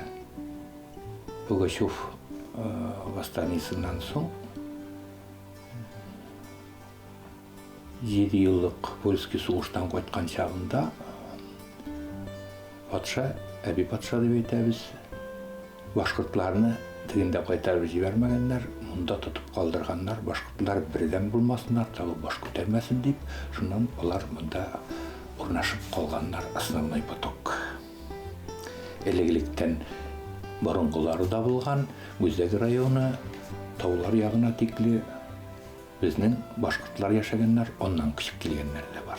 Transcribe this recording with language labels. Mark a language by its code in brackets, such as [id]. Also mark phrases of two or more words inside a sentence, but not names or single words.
[ba] Пугачев восстаниесынан соң 7 йыллыҡ польский сугыштан ҡайтҡан чағында патша, әби патша дип әйтәбез, башҡортларны тегендә ҡайтарып ебәрмәгәннәр, мунда тотоп ҡалдырғаннар, башҡортлар берҙән булмаҫындар, тағы баш күтәрмәсен дип, шунан алар мында урнашып ҡалғаннар, [ru] основной поток. [ba] Элек-электән боронғолары да булған, Гүзәк районы, таулар яғына тикле безнең башҡортлар йәшәгәннәр, оннан күсеп килгәннәр дә бар.